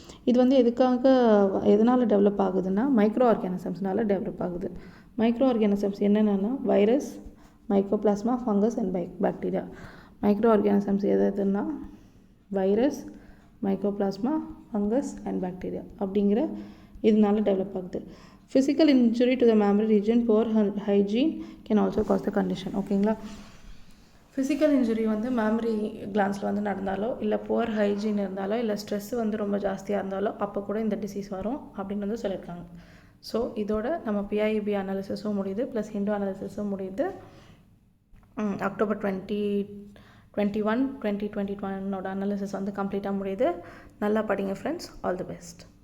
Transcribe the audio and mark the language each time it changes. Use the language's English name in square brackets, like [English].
[Tamil] இது வந்து எதனால் டெவலப் ஆகுதுன்னா மைக்ரோ ஆர்கானிசம்ஸ்னால டெவலப் ஆகுது. மைக்ரோ ஆர்கானிசம்ஸ் என்னென்னா virus, mycoplasma, fungus and bacteria. Micro organisms எதுன்னா virus, mycoplasma, fungus and bacteria அப்படிங்கிற இதனால டெவலப் ஆகுது. [English] Physical injury to the mammary region, poor hygiene can also cause the condition. [Tamil] ஓகேங்களா? Physical injury வந்து mammary கிளான்ஸில் வந்து நடந்தாலோ இல்லை poor hygiene இருந்தாலோ இல்லை ஸ்ட்ரெஸ் வந்து ரொம்ப ஜாஸ்தியாக இருந்தாலோ அப்போ கூட இந்த டிசீஸ் வரும் அப்படின்னு வந்து சொல்லியிருக்காங்க. ஸோ இதோட நம்ம பிஐபி அனாலிசிஸும் முடியுது, ப்ளஸ் ஹிண்டு அனாலிசிஸும் முடியுது. அக்டோபர் 2021 2021 அனாலிசிஸ் வந்து கம்ப்ளீட்டாக முடியுது. நல்லா படிங்க ஃப்ரெண்ட்ஸ். [English] All the best.